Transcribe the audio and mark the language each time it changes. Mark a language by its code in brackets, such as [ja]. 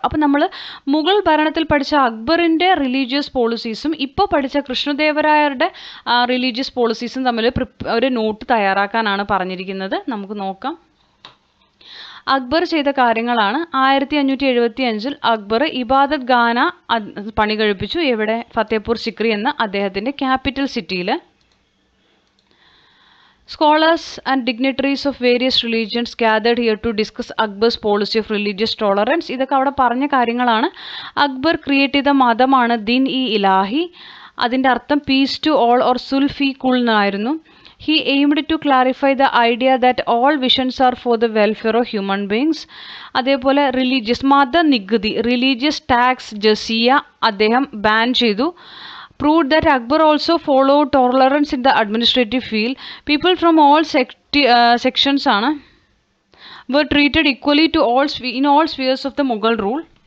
[ml] അപ്പോൾ നമ്മൾ മുഗൾ ഭരണത്തിൽ പഠിച്ച അക്ബറിൻ്റെ റിലീജിയസ് പോളിസീസും ഇപ്പോൾ പഠിച്ച കൃഷ്ണദേവരായരുടെ റിലീജിയസ് പോളിസീസും തമ്മിൽ ഒരു നോട്ട് തയ്യാറാക്കാനാണ് പറഞ്ഞിരിക്കുന്നത്. നമുക്ക് നോക്കാം. അക്ബർ ചെയ്ത കാര്യങ്ങളാണ്. 1575 അക്ബർ ഇബാദത്ത് ഖാന പണി കഴിപ്പിച്ചു. എവിടെ? ഫത്തേപൂർ സിക്രി എന്ന അദ്ദേഹത്തിൻ്റെ ക്യാപിറ്റൽ സിറ്റിയിൽ. [en] Scholars and dignitaries of various religions gathered here to discuss Akbar's policy of religious tolerance. [ml] ഇതൊക്കെ അവിടെ പറഞ്ഞ കാര്യങ്ങളാണ്. അക്ബർ ക്രിയേറ്റ് ചെയ്ത മതമാണ് ദിൻ ഇ ഇലാഹി. അതിൻ്റെ അർത്ഥം [en] peace to all [ml] or Zulfi കുൾ എന്നായിരുന്നു. [en] He aimed to clarify the idea that all visions are for the welfare of human beings. [ml] അതേപോലെ റിലീജിയസ് മത നികുതി, റിലീജിയസ് ടാക്സ് ജസിയ അദ്ദേഹം ബാൻ ചെയ്തു. [en] Proved that Akbar also followed tolerance in the administrative field. People from all sections were treated equally to in all spheres of the Mughal rule.